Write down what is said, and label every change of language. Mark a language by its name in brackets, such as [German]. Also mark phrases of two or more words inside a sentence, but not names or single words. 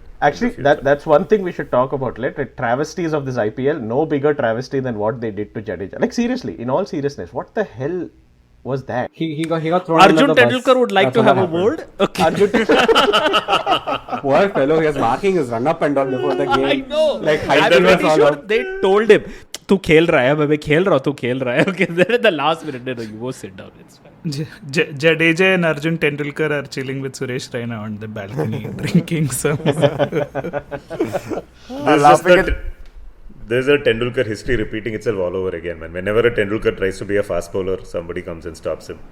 [English] Actually, that's one thing we should talk about. Travesties of this IPL, no bigger travesty than what they did to Jadeja. Seriously, in all seriousness, what the hell was that? He got thrown Arjun under the bus. Tendulkar would like to have a word. Okay. Poor fellow, he was marking his run-up and all before the game. I know. I'm pretty sure they told him, [Hindi] "तू खेल रहा है, मैं खेल रहा हूँ, तू खेल रहा है." [English] Okay, then at the last minute, no, you go sit down. It's fine. Jadeja and Arjun Tendulkar are chilling with Suresh Raina on the balcony drinking some. There's a Tendulkar history repeating itself all over again, man. Whenever a Tendulkar tries to be a fast bowler, somebody comes and stops him.